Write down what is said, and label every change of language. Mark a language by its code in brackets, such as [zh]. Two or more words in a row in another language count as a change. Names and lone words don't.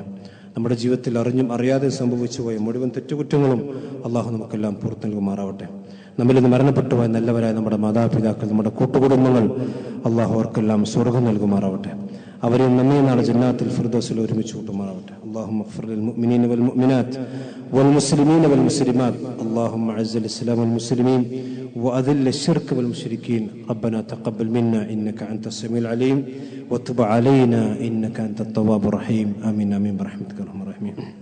[ml] നമ്മുടെ ജീവിതത്തിൽ അറിഞ്ഞും അറിയാതെ സംഭവിച്ചു പോയ മുഴുവൻ തെറ്റുകുറ്റങ്ങളും അള്ളാഹു നമുക്കെല്ലാം പുറത്തു നൽകുമാറാവട്ടെ. നമ്മിൽ നിന്ന് മരണപ്പെട്ടുപോയ നല്ലവരായ നമ്മുടെ മാതാപിതാക്കൾ, നമ്മുടെ കൂട്ടുകുടുംബങ്ങൾ, അള്ളാഹു അവർക്കെല്ലാം സ്വർഗ്ഗം നൽകുമാറാവട്ടെ. അവരെ നമ്മെ നാളെ ജന്നാത്തുൽ ഫിർദൗസിൽ ഒരുമിച്ച് കൂട്ടുമാറാവട്ടെ. [ar] اللهم اغفر للمؤمنين والمؤمنات والمسلمين والمسلمات اللهم اعز الاسلام والمسلمين واذل الشرك والمشركين ربنا تقبل منا انك انت السميع العليم وتب علينا انك انت التواب الرحيم امين امين برحمتك يا ارحم الراحمين.